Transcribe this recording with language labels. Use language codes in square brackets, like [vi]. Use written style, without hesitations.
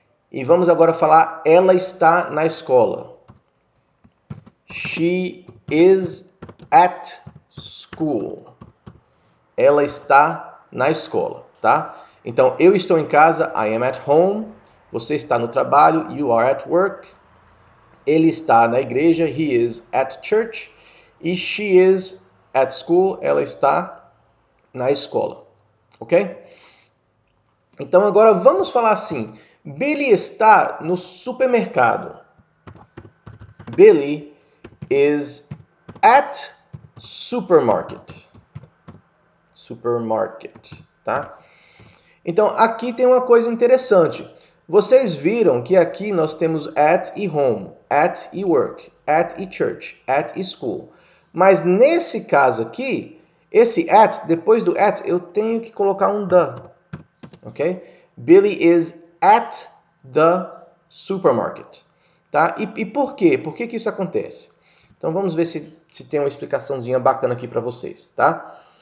[pt] E vamos agora falar ela está na escola. She is at school. Ela está na escola, tá? Então, eu estou em casa, I am at home. Você está no trabalho, you are at work. Ele está na igreja, he is at church. E she is at school, ela está na escola, ok? Então agora vamos falar assim, Billy está no supermercado. [en] Billy is at supermarket. Supermarket, tá? [pt] Então aqui tem uma coisa interessante. Vocês viram que aqui nós temos at e home, at e work, at e church, at e school. Mas nesse caso aqui, esse at, depois do at, eu tenho que colocar um the, ok? [en] Billy is at the supermarket, tá? [pt] E por quê? Por que isso acontece? Então vamos ver se tem uma explicaçãozinha bacana aqui para vocês, tá?